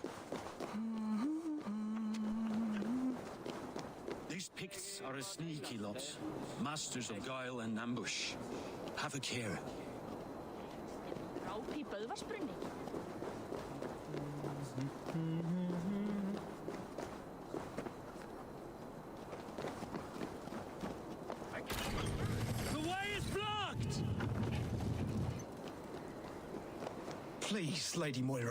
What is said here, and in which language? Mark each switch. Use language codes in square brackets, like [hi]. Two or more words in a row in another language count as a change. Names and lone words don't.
[en] These Picts are a sneaky lot, masters of guile and ambush. Have a care. [is] Ráp í böðvarsbrunni. [en] Please, Lady Moira.